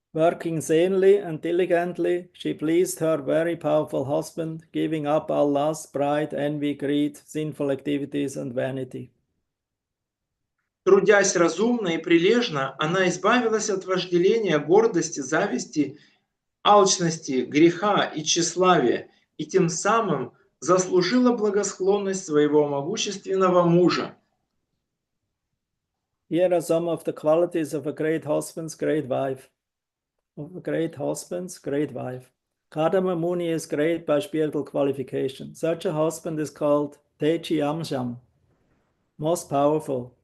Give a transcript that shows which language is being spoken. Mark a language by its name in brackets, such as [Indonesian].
[English] Working sanely and diligently, she pleased her very powerful husband, giving up all lust, pride, envy, greed, sinful activities and vanity. [Russian] Трудясь разумно и прилежно, она избавилась от вожделения, гордости, зависти, алчности, греха и тщеславия, и тем самым заслужила благосклонность своего могущественного мужа. [English] Here are some of the qualities of a great husband's great wife. Of a great husband's great wife. Kardama Muni is great by spiritual qualification. Such a husband is called Teji Amsham, most powerful.